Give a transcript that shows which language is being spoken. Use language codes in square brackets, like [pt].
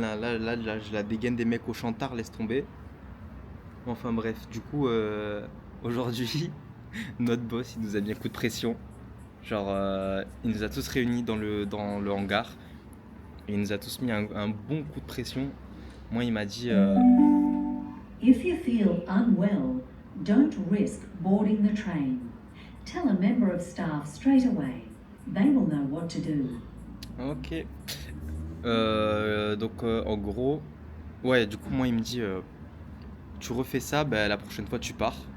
[fr] Là, j'ai la dégaine des mecs au chantard, laisse tomber. Enfin bref, du coup, aujourd'hui, notre boss, il nous a mis un coup de pression. Genre, il nous a tous réunis dans le hangar. Et il nous a tous mis un bon coup de pression. Moi, il m'a dit [en] If you feel unwell, don't risk boarding the train. Tell a member of staff straight away. They will know what to do. ok. [fr] Donc, en gros, ouais, du coup, moi, il me dit tu refais ça, bah, la prochaine fois, tu pars.